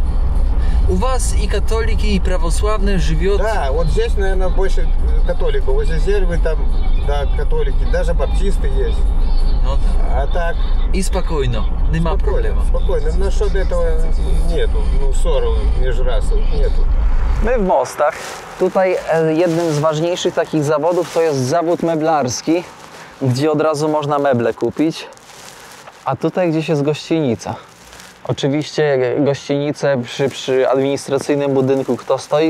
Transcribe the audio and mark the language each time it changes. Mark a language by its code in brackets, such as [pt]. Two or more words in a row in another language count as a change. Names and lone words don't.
[ru] У вас и католики, и православные живет. Да, вот здесь, наверное, больше католиков. Возле Зельвы там, да, католики, даже баптисты есть. Ну да. А так... И спокойно, нема проблема. Спокойно. Но что до этого нету, ну, ссору между расами нету. [pl] My w Mostach. Tutaj jednym z ważniejszych takich zawodów to jest zawód meblarski, gdzie od razu można meble kupić. A tutaj gdzieś jest gościnica. Oczywiście gościnicę przy administracyjnym budynku, kto stoi?